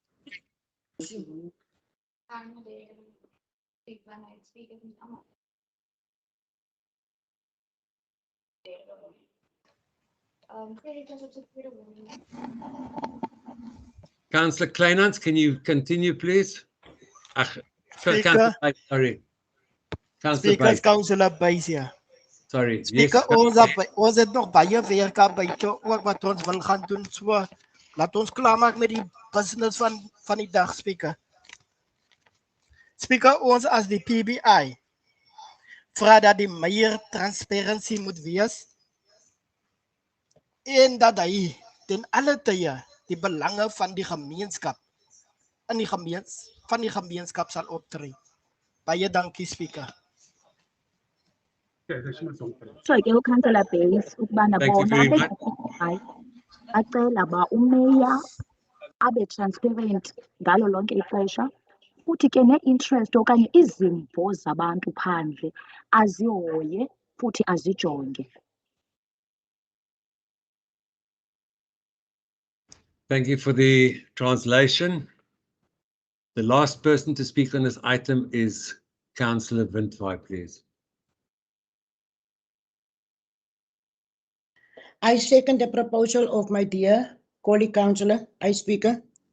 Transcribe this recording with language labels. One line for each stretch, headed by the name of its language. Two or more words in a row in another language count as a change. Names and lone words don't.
English: Councillor Kleinhans, can you continue, please? Speaker. Councillor Bate, sorry. Councillor Speakers, Bate, Councillor Buys. sorry. Speaker, Yes,
Afrikaans: ons het nog baie werk aan buite ook wat ons wil gaan doen. So laat ons klaarmaak met die business van die dag, Speaker. Speaker, ons as die PBI vra dat die meer transparansie moet wees en dat hy ten alle tye die belange van die gemeenskap van die gemeenskap sal optree. Baie dankie, Speaker.
Xhosa: So ke uKhansela Base ukubana
English: Thank you
Xhosa: bona
English: very much.
Xhosa: acela ba umeya abe transparent ngalo lonke ixesha futhi ke ne-interest okanye izimvo zabantu phandle azihoye futhi azijonge.
English: Thank you for the translation. The last person to speak on this item is Councillor Windvaart, please. I second the proposal of my dear colleague councillor, Speaker.